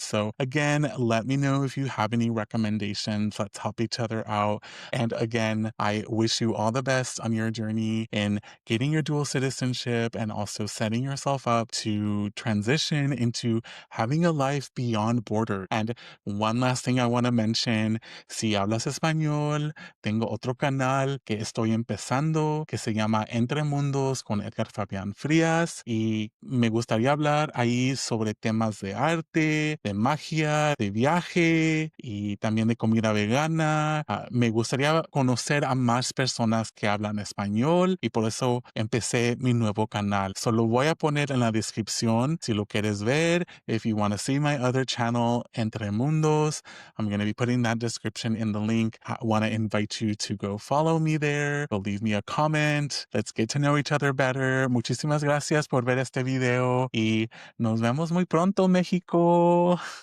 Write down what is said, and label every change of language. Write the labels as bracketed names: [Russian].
[English] So again, let me know if you have any recommendations. Let's help each other out. And again, I wish you all the best on your journey in getting your dual citizenship and also setting yourself up to transition into having a life beyond border. And one last thing I want to mention, [Spanish] si hablas español, tengo otro canal que estoy empezando que se llama Entre Mundos con Edgar Fabián Frías, y me gustaría hablar ahí sobre temas de arte, de magia, de viaje y también de comida vegana. Me gustaría conocer a más personas que hablan español y por eso empecé mi nuevo canal. Solo voy a poner en la descripción si lo quieres ver. [English] If you want to see my other channel, Entre Mundos, I'm going to be putting that description in the link. I want to invite you to go follow me there. Go leave me a comment. Let's get to know each other better. [Spanish] Muchísimas gracias por ver este video y nos vemos muy pronto, México.